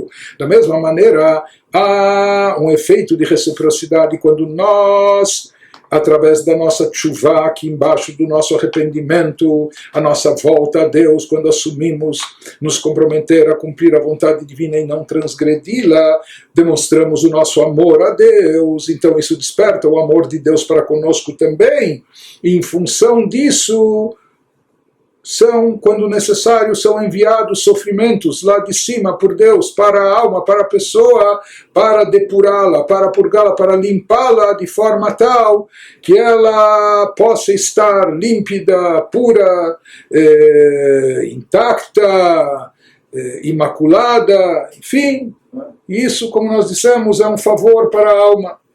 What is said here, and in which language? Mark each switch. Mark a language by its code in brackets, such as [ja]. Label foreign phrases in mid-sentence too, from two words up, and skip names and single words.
[pt] Da mesma maneira, há um efeito de reciprocidade quando nós, através da nossa tshuva, aqui embaixo do nosso arrependimento, a nossa volta a Deus, quando assumimos nos comprometer a cumprir a vontade divina e não transgredi-la, demonstramos o nosso amor a Deus. Então isso desperta o amor de Deus para conosco também, e em função disso, quando necessário, são enviados sofrimentos lá de cima por Deus para a alma, para a pessoa, para depurá-la, para purgá-la, para limpá-la de forma tal que ela possa estar límpida, pura, intacta, imaculada, enfim. Isso, como nós dissemos, é um favor para a alma.